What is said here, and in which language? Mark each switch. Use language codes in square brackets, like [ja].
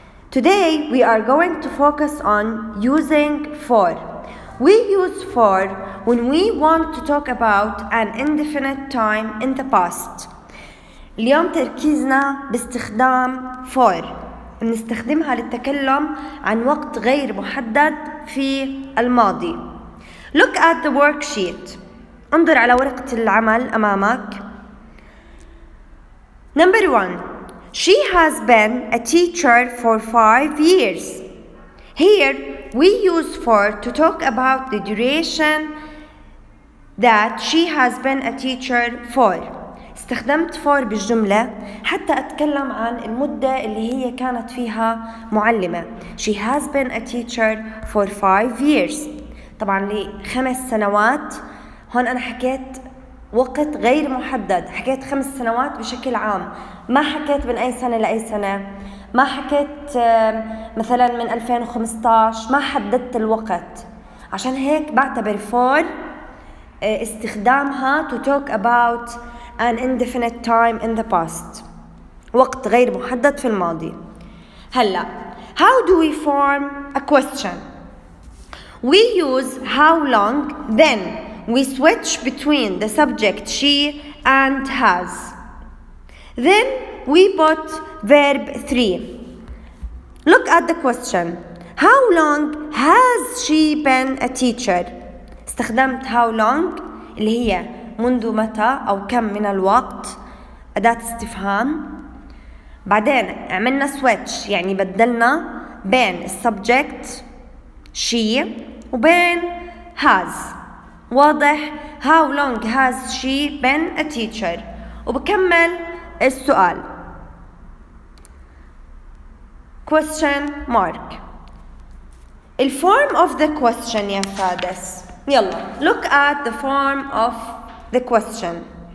[en] Today we are going to focus on using for. We use for when we want to talk about an indefinite time in the past. [ar] اليوم تركيزنا باستخدام for. بنستخدمها للتكلم عن وقت غير محدد في الماضي. [en] Look at the worksheet. [ar] انظر على ورقة العمل أمامك. [en] Number 1. She has been a teacher for 5 years. Here we use for to talk about the duration that she has been a teacher for. [ar] استخدمت for بالجملة حتى أتكلم عن المدة اللي هي كانت فيها معلمة. [en] She has been a teacher for 5 years. [ar] طبعا ل5 سنوات. هون أنا حكيت وقت غير محدد، حكيت 5 سنوات بشكل عام، ما حكيت من أي سنة لأي سنة، ما حكيت مثلا من 2015، ما حددت الوقت. عشان هيك بعتبر for استخدامها [en] to talk about an indefinite time in the past، [ar] وقت غير محدد في الماضي. [en] هلا how do we form a question? We use how long, then we switch between the subject she and has. Then we put verb 3. Look at the question. How long has she been a teacher? [ar] استخدمت [en] how long [ar] اللي هي منذ متى أو كم من الوقت، أداة استفهام. بعدين عملنا switch يعني بدلنا بين subject she وبين has. واضح؟ [en] How long has she been a teacher؟ [ar] وبكمل السؤال. [en] Question mark. The form of the question يا فادس. يلا look at the form of the question.